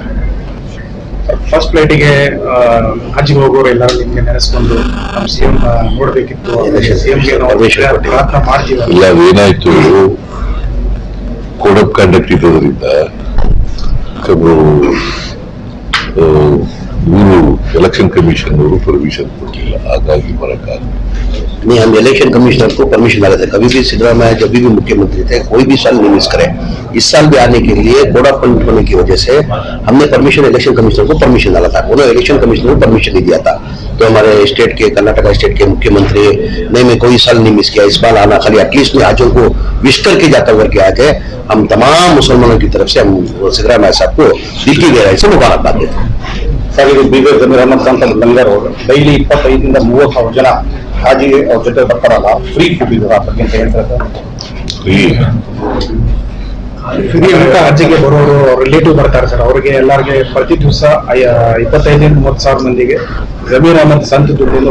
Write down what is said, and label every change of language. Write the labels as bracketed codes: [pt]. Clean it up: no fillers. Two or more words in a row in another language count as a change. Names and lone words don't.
[en] first flight [kn] ಹಜ್ಗೆ ಹೋಗೋರು ಎಲ್ಲರೂ ನಿಮ್ಗೆ ನೆನೆಸ್ಕೊಂಡು ನಮ್ಮ ಸಿಎಂ ನೋಡ್ಬೇಕಿತ್ತು, ಸಿಎಂಗೆ ಪ್ರಾರ್ಥನೆ ಮಾಡ್ತೀವಿ. ಇಲ್ಲ, ಅದೇನಾಯ್ತು, [en] code of conduct [kn] ಇರೋದ್ರಿಂದ ಇವರು [en] election commission [kn] ಅವರು परमिशन ಕೊಟ್ಟಿಲ್ಲ, ಹಾಗಾಗಿ ಬರಕ್ಕಾಗಲ್ಲ. [hi] नहीं, हम [en] election commissioner [hi] को परमिशन डाले थे. कभी भी सिद्धरामैया जब भी मुख्यमंत्री थे, कोई भी साल नहीं मिस करे. इस साल भी आने के लिए [en] code of conduct [hi] होने की वजह से हमने परमिशन [en] election commissioner [hi] को परमिशन डाला था. उन्होंने [en] election commissioner [hi] को परमिशन नहीं दिया था. तो हमारे स्टेट के, कर्नाटका स्टेट के मुख्यमंत्री ने मैं कोई साल नहीं मिस किया. इस बार आना खाली एटलीस्ट हाजों को विश करके जाता करके आ गए. हम तमाम मुसलमानों की तरफ से हम सिद्धरामैया साहब को दिल की गहराई से मुबारकबाद देते हैं. [kn] ಸರ್, ಇದು ಬೀದರ್ ಜಮೀರ್ ಅಹಮದ್ ಖಾನ್ ಅಂತ ಲಂಗರ್ ಅವರು ಡೈಲಿ 25,000 ಜನ ಹಾಜಿಗೆ ಅವ್ರ ಜೊತೆ ಬರ್ತಾರಲ್ಲ, [en] free food [kn] ಇದೆ ಆ ಬಗ್ಗೆ ಅಂತ ಹೇಳ್ತಾರೆ. ಫ್ರೀ ಅಂತ ಹಜ್ಜಿಗೆ ಬರೋರು ರಿಲೇಟಿವ್ ಬರ್ತಾರೆ ಸರ್, ಅವ್ರಿಗೆ ಎಲ್ಲರಿಗೆ ಪ್ರತಿ ದಿವಸ 25,000-30,000 ಮಂದಿಗೆ ಜಮೀರ್ ಅಹಮದ್ ಸಂತ ದುಡ್ಡಿಂದ